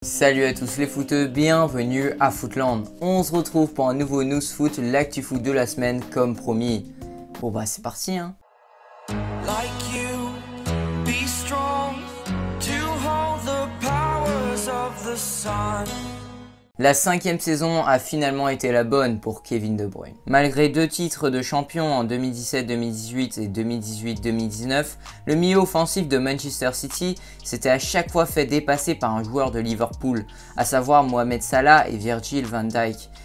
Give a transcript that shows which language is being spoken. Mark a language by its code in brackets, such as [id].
[fr] Salut à tous les footeux, bienvenue à Footland. On se retrouve pour un nouveau News Foot, l'actu foot de la semaine comme promis. Bon bah c'est parti hein. [en] Like you, be strong, to hold the powers of the sun. [fr] La 5e saison a finalement été la bonne pour Kevin De Bruyne. Malgré 2 titres de champion en 2017-2018 et 2018-2019, le milieu offensif de Manchester City s'était à chaque fois fait dépasser par un joueur de Liverpool, à savoir Mohamed Salah et Virgil van Dijk.